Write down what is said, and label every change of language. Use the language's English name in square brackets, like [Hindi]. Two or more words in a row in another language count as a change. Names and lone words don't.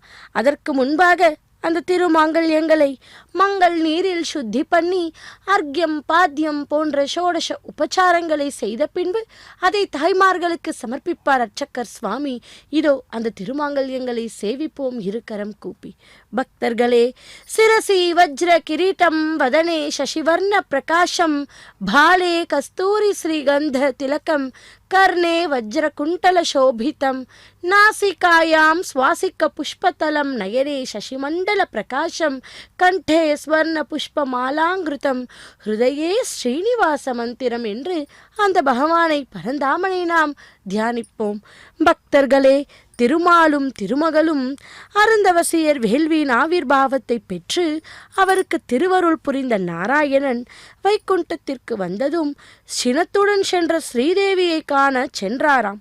[Tamil] அதற்கு முன்பாக அந்த திருமாங்கல்யங்களை மங்கள் நீரில் சுத்தி பண்ணி அர்க்யம் பாத்தியம் போன்ற ஷோடச உபச்சாரங்களை செய்த பின்பு அதை தாய்மார்களுக்கு சமர்ப்பிப்பார் அர்ச்சகர் சுவாமி. இதோ அந்த திருமாங்கல்யங்களை சேவிப்போம் இருக்கரம் கூப்பி. [Sanskrit] பக்தர்களே, शिरसि वज्र किरीटं वदने शशिवर्ण प्रकाशं फाले कस्तूरी श्रीगन्ध तिलकम् कर्णे वज्रकुण्टलशोभितं नासिकायां स्वासिकपुष्पतलं नयने शशिमण्डलप्रकाशं कण्ठे स्वर्णपुष्पमालाङ्कृतं हृदये [Tamil] ஸ்ரீனிவாசமந்திரம் என்று அந்த பகவானை பரந்தாமனை நாம் தியானிப்போம். பக்தர்களே, திருமாலும் திருமகளும் அருந்தவசியர் வேள்வியின் ஆவிர்பாவத்தை பெற்று அவருக்கு திருவருள் புரிந்த நாராயணன் வைகுண்டத்திற்கு வந்ததும் சினத்துடன் சென்ற ஸ்ரீதேவியை காண சென்றாராம்.